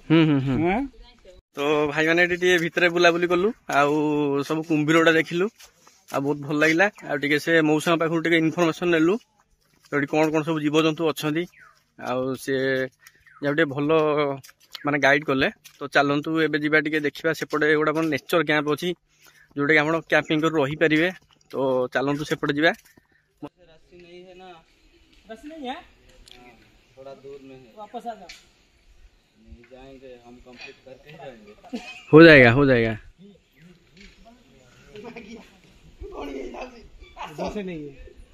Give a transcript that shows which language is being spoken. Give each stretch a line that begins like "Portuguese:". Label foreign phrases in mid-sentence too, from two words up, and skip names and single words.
Odia: ତ ଭାଇ ମାନେ ଏଠି ଟିକେ ଭିତରେ ବୁଲାବୁଲି କଲୁ ଆଉ ସବୁ କୁମ୍ଭୀର ଗୁଡା ଦେଖିଲୁ ଆଉ ବହୁତ ଭଲ ଲାଗିଲା ଆଉ ଟିକେ ସେ ମଉସାଙ୍କ ପାଖରୁ ଟିକେ ଇନଫରମେସନ ନେଲୁ ଏଠି କଣ କଣ ସବୁ ଜୀବଜନ୍ତୁ ଅଛନ୍ତି ଆଉ ସେ ଟିକେ ଭଲ ମାନେ ଗାଇड କଲେ ତ ଚାଲନ୍ତୁ ଏବେ ଯିବା ଟିକେ ଦେଖିବା ସେପଟେ ଗୋଟେ କଣ ନେଚର କ୍ୟାମ୍ପ ଅଛି ଯୋଉଟା କି ଆପଣ କ୍ୟାମ୍ପିଂ କରି ରହିପାରିବେ ତ ଚାଲନ୍ତୁ ସେପଟେ ଯିବା
Hindi: थोड़ा दूर में है वापस आ जाओ नहीं जाएंगे हम कंप्लीट करके ही जाएंगे हो जाएगा जैसे नहीं है